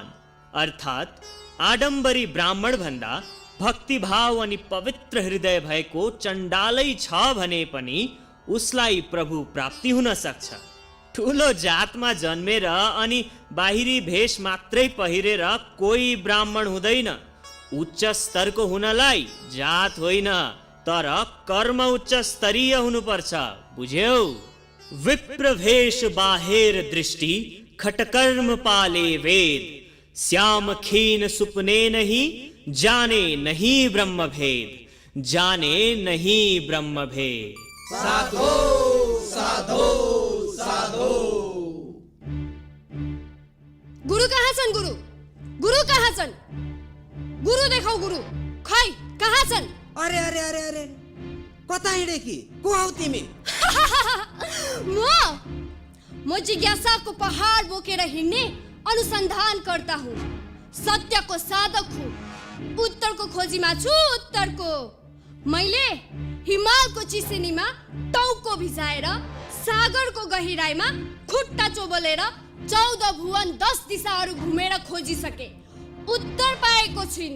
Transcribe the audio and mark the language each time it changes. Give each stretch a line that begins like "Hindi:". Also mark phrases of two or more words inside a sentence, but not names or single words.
Nepali: अर्थात् आडम्बरी ब्राह्मण भन्दा भक्तिभाव अनि पवित्र हृदय भएको चण्डालै छ भने पनि उसलाई प्रभु प्राप्ति हुन सक्छ। ठुलो जातमा जन्मेर अनि बाहिरी भेष मात्रै पहिरेर कोही ब्राह्मण हुँदैन। उच्च स्तरको हुनलाई जात होइन, तर कर्म उच्च स्तरीय हुनुपर्छ, बुझ्यौ?
Hindi: विप्र भेष बाहेर दृष्टि खटकर्म पाले वेद। श्याम खीन सुपने नहीं जाने नहीं ब्रह्म भेद। जाने नहीं ब्रह्म भेद। साधो साधो साधो।
Nepali: गुरु कहाँ छन्? गुरु गुरु कहाँ छन्? गुरु देखाऊ गुरु। खै कहाँ छन्? अरे अरे अरे अरे, कता हिँडे कि? को हौ तिमी? म जिज्ञासाको पहाड बोकेर हिँड्ने अनुसन्धान करता हूँ। सत्यको साधक हूँ। उत्तरको खोजीमा छु, उत्तरको। मैले हिमालको चिसेनीमा टाउको भिजाएर सागरको गहिराईमा खुट्टा चोबलेर 14 भुवन 10 दिशाहरू घुमेर खोजिसके। उत्तर पाएको छुइनँ।